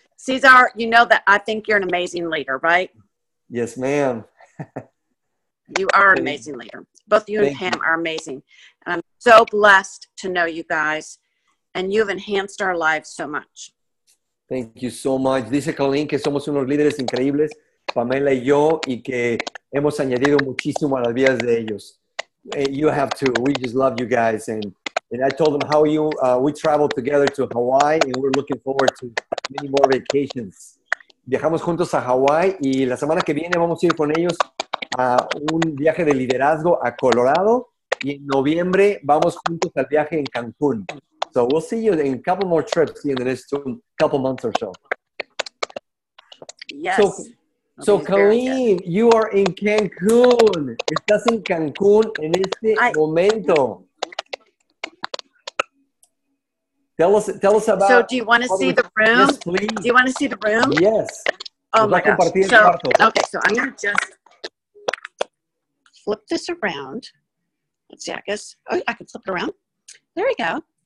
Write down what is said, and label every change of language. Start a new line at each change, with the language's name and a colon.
English: Cesar, you know that I think you're an amazing leader, right? Yes, ma'am. You are an amazing leader. Both you and Pam are amazing. And I'm so blessed to know you guys. And you've enhanced our lives so much. Thank you so much.
Spanish: Dice Colleen que somos unos líderes increíbles, Pamela y yo, y que hemos añadido muchísimo a las vidas de ellos.
English: You have to. We just love you guys. And I told them how we traveled together to Hawaii, and we're looking forward to many more vacations.
Spanish: Viajamos juntos a Hawaii y la semana que viene vamos a ir con ellos a un viaje de liderazgo a Colorado, y en noviembre vamos juntos al viaje en Cancún.
English: So we'll see you in a couple more trips in the next couple months or so. Yes. So Colleen, you are in Cancún.
Spanish: Estás en Cancún en este momento.
English: Tell us about. So do you want to see the room? Yes, please. Do you want to see the room? Yes. Oh my gosh. So, okay, so I'm going to just flip this around. Let's see, I guess. Oh, I can flip it around. There we go.